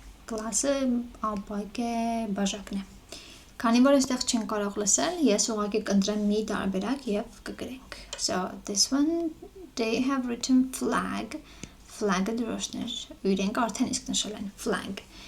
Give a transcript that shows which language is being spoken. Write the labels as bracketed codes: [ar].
[hy] Glass-ը ապակ է, բաժակն է. Քանի որ այստեղ չեն կարող լսել, ես ուղղակի կընտրեմ մի տարբերակ եւ կգրենք. [en] So this one, they have written flag. [hy] Flag-ը դրոշներ. Իրենք արդեն իսկ նշել են flag.